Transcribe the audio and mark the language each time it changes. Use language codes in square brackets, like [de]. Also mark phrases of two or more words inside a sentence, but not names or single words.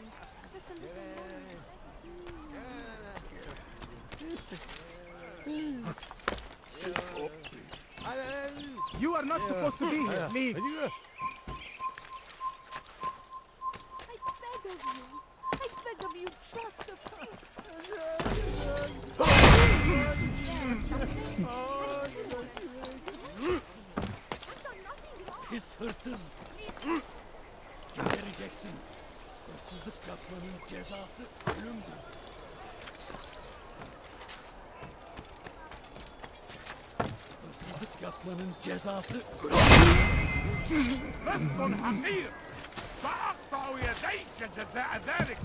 [en] Just a little moment. You are not supposed to be here. Leave. I beg of you, just a [tr] Pis hırsız. Gebereceksin. Hırsızlık yapmanın cezası ölümdür. Hırsızlık yapmanın cezası ölümdür. [ar] لست حقير سأقطع يديك جزاء ذلك.